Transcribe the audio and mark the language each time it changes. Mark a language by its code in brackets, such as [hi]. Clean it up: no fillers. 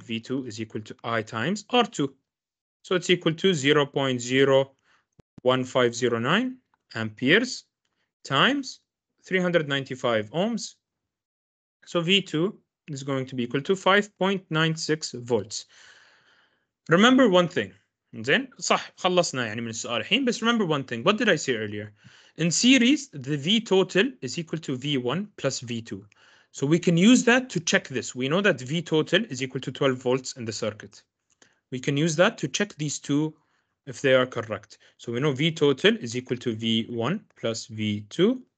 [en] V2 is equal to I times R2. So it's equal to 0.01509 amperes times 395 ohms. So V2 is going to be equal to 5.96 volts. Remember one thing. [ar] زين صح خلصنا يعني من السؤال الحين بس [en] remember one thing. What did I say earlier? In series, the V total is equal to V1 plus V2. So we can use that to check this. We know that V total is equal to 12 volts in the circuit. We can use that to check these two if they are correct. So we know V total is equal to V1 plus V2.